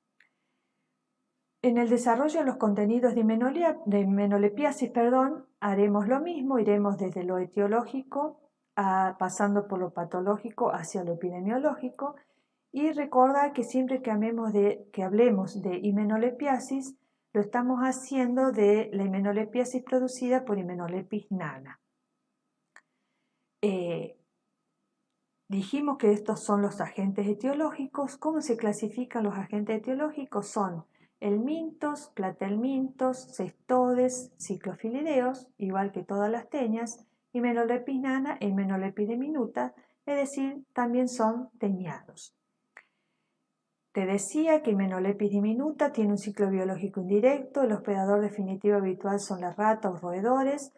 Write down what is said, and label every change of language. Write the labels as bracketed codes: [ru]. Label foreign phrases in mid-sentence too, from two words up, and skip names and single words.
[es] En el desarrollo de los contenidos de himenolepiasis, haremos lo mismo, iremos desde lo etiológico pasando por lo patológico hacia lo epidemiológico, y recordar que siempre que hablemos de himenolepiasis, lo estamos haciendo de la himenolepiasis producida por Hymenolepis nana. Dijimos que estos son los agentes etiológicos. ¿Cómo se clasifican los agentes etiológicos? Son helmintos, platelmintos, cestodes, ciclofilideos, igual que todas las teñas, Hymenolepis nana e Hymenolepis diminuta, es decir, también son teñados. Te decía que Hymenolepis diminuta tiene un ciclo biológico indirecto. El hospedador definitivo habitual son las ratas o roedores.